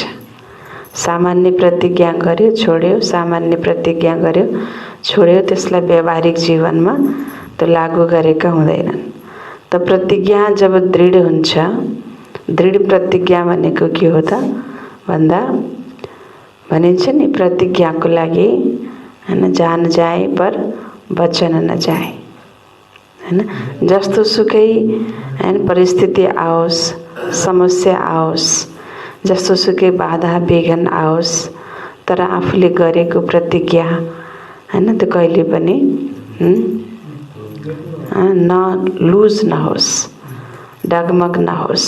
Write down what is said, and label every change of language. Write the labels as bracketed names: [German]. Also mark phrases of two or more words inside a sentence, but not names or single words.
[Nepali] सामान्य प्रतिज्ञा गर्यो छोड्यो, सामान्य प्रतिज्ञा गर्यो छोड्यो, त्यसलाई व्यावहारिक जीवनमा त्यो लागू गरेका हुँदैनन्। त प्रतिज्ञा जब दृढ हुन्छ, दृढ प्रतिज्ञा भनेको के हो त भन्दा भनिन्छ नि, प्रतिज्ञाको लागि हैन [Hindi] जान जाए पर वचन न जाए [Nepali] हैन, जस्तो सुकै हैन परिस्थिति आओस्, समस्या आओस्, जस्तो सुकै बाधा विघ्न आओस्, तर आफूले गरेको प्रतिज्ञा हैन त्यो कहिले पनि न लुज नहोस्, डगमग नहोस्।